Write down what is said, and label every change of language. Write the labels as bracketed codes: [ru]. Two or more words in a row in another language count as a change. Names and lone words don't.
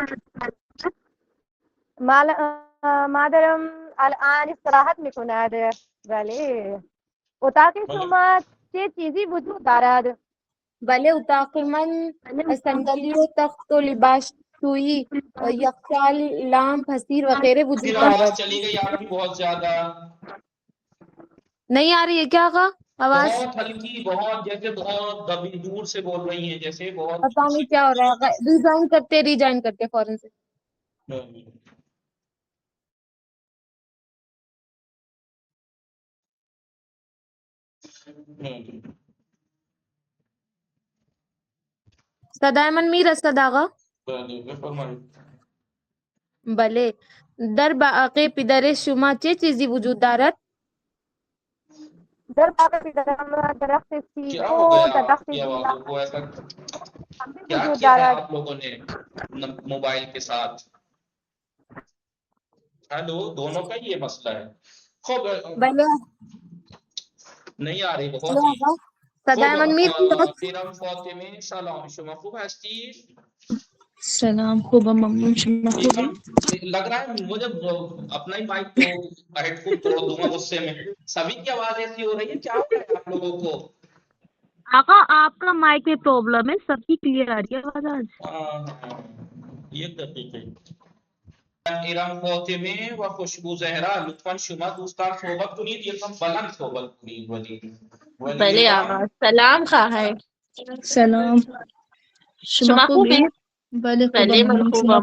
[fa] مادرم الان استراحت میکند. بله اتاق شما چه چیزی وجود دارد؟ بله اتاق من صندلی و تخت و لباس شویی یخچال لامپ حسیر وغیرہ وجود [ur] پھر [fa] دارد [ur] آواز چلی گئی آپ کی بہت زیادہ نہیں آ رہی ہے کیا آقا آواز بہت ہلکی بہت جیسے بہت دبی دور سے بول رہی ہیں جیسے بہت پتا نہیں کیا ہو رہا ہے ریجوائن کرتے فوراً سے Ustad Ayman Mir Ustad Agha. [fa] بفرمایید. بله، در باغ پدر شما چه چیزی وجود دارد؟ در باغ پدرم درخت سیب [ur] کیا [fa] و [ur] ہو گیا [fa] درخت [ur] آپ کی [fa] گیلاس [ur] آوازوں کو ایسا کیا [fa] وجود [ur] کیا ہے [fa] دارد. [ur] آپ لوگوں نے موبائل کے ساتھ؟ ہیلو، دونوں کا یہ مسئلہ ہے. [fa] خوب بله [ur] نہیں آ رہی بہت [fa] بله ہی. [ur] آقا. استاد Ayman Mir [fa] پیرم فاطمه سلام، شما خوب هستی؟ سلام، خوبم ممنون. شما خوبی؟ [ur] لگ رہا ہے مجھے اپنا ہی مائک تو ہیڈ فون توڑ دوں گا غصے میں. سبھی کی آواز ایسی ہو رہی ہے، کیا ہو رہا ہے آپ لوگوں کو؟ آقا آپ کا مائک میں پرابلم ہے، سب کی کلیئر آ رہی ہے آواز آج. ہاں، یہ دقیقے. [fa] ایران فاطمه و خوشبو زهرا، لطفا شما دوستان صحبت کنید، یکم بلند صحبت کنید. ولی بله آقا، سلام خواهر. سلام. شما شما خوبی؟ خوبی؟ بله خوبم بله من ممنون. شما